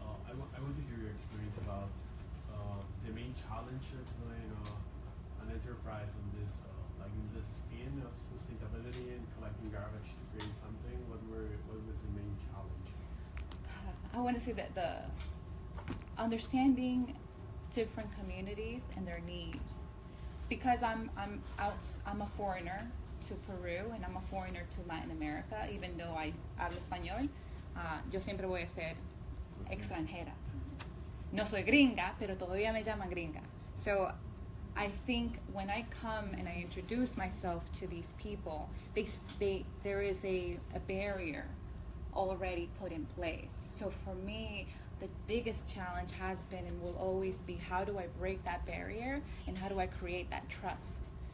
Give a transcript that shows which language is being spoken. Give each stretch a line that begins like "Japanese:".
English: I want to hear your experience about the main challenge of doing an enterprise on this, like in this spin of sustainability and collecting garbage to create something. What was the main challenge? I want to say that the understanding different communities and their needs, because I'm a foreigner to Peru and I'm a foreigner to Latin America. Even though I
Spanish: hablo español, yo siempre voy a ser extranjera. No soy gringa, pero todavía me llaman gringa.
English: So I think when I come and I introduce myself to these people, there is a barrier already put in place. So for me, the biggest challenge has been and will always be, how do I break that barrier and how do I create that trust?